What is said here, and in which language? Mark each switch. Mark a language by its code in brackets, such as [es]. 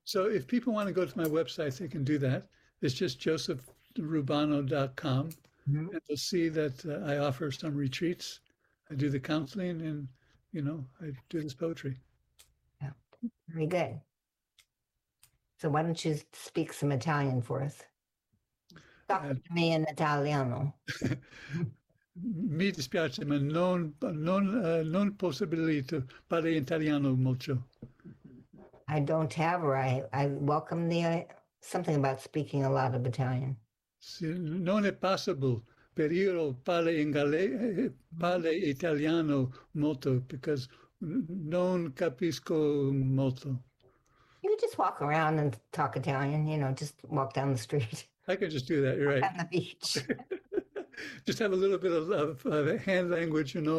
[en] So if people want to go to my website, they can do that. It's just josephrubano.com, and they'll see that I offer some retreats. I do the counseling, and I do this poetry. Very good. So why don't you speak some Italian for us? Talk to me in Italiano. [it] Mi dispiace, ma non possibilito parlare italiano molto. [en] I don't have, or I welcome the something about speaking a lot of Italian. [it] Non è possibile, per io parlo italiano molto, [en] because [it] non capisco molto. [en] You just walk around and talk Italian, just walk down the street, I can just do walk that, on the beach. you're right. Just have a little bit of hand language,